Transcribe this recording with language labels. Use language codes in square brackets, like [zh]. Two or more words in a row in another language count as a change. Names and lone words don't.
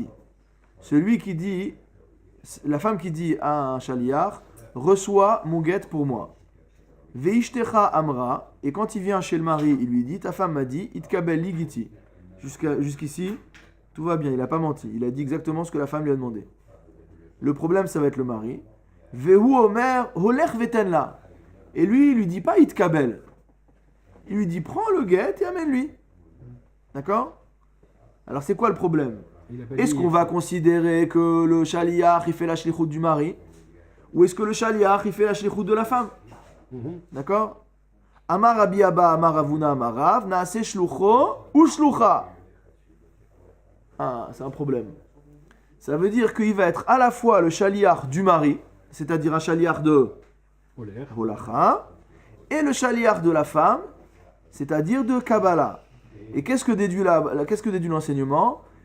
[fr] Celui qui dit, la femme qui dit à un shaliach, reçois mon guet pour moi. [he] ואשתך אמרה. [fr] Et quand il vient chez le mari, il lui dit, ta femme m'a dit, [he] התקבל לי גיטי. [fr] Jusqu'ici, tout va bien, il n'a pas menti. Il a dit exactement ce que la femme lui a demandé. Le problème, ça va être le mari. [he] והוא אומר הולך ותן לה. [fr] Et lui, il lui dit pas Hitkabel. Il lui dit prends le guet et amène-lui. D'accord? Alors c'est quoi le problème? Est-ce qu'on va considérer que le shaliach il fait la shlichut du mari? Ou est-ce que le shaliach il fait la shlichut de la femme? D'accord? [he] אמר רבי אבא, אמר רב הונא, אמר רב, נעשה שלוחו ou shlucha. [fr] Ah, c'est un problème. Ça veut dire qu'il va être à la fois le shaliach du mari, c'est-à-dire un shaliach de Holacha, et le shaliach de la femme, c'est-à-dire de Kabbalah. Et qu'est-ce que déduit l'enseignement?